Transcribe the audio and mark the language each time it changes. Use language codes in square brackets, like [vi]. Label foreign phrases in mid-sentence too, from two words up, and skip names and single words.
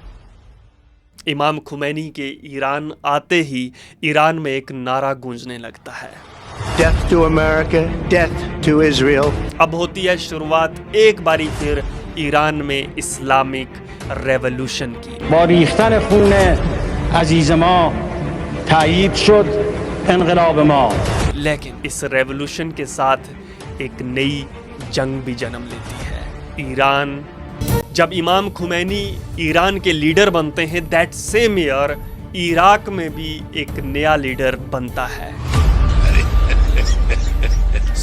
[hi] इमाम खुमैनी के ईरान आते ही ईरान में एक नारा गूंजने लगता है, [en] Death to America, death to Israel. [hi] अब होती है शुरुआत एक बारी फिर ईरान में [en] Islamic revolution [hi] की। [fa] با ریختن خون عزیز ما تایید شد انقلاب ما. [hi] लेकिन इस रेवोल्यूशन के साथ एक नई जंग भी जन्म लेती है। ईरान, जब इमाम खुमैनी ईरान के लीडर बनते हैं, [en] that same year [hi] इराक में भी एक नया लीडर बनता है।